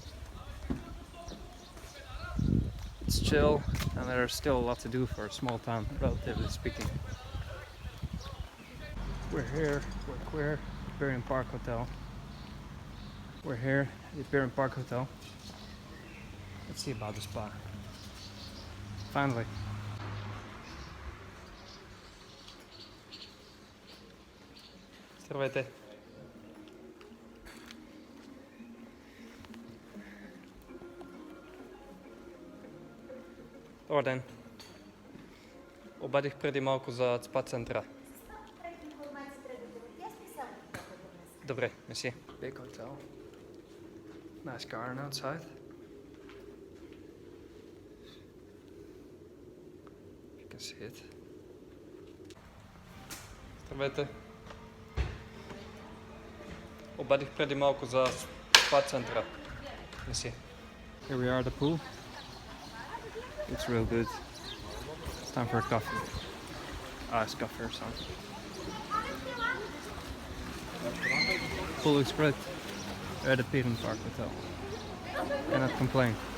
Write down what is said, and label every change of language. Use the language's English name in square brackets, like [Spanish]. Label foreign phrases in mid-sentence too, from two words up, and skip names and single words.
[English] It's chill, and there's still a lot to do for a small town, relatively speaking. We're here, we're queer, Bulgarian Park Hotel. We're here at the Bulgarian Park Hotel. Let's see about the spa. Finally. [Bulgarian] Здравейте. Добър ден. Обадих преди малко за спа центъра. Добре, меси. [English] Big hotel. Nice garden outside. You can see it. [Bulgarian] Здравейте. Обадих преди малко за спа центъра. Меси. [English] Here we are at the pool. It's real good. It's time for a coffee. Iced coffee or something. Pool looks great. We're at the Bulgarian Park Hotel. Cannot complain.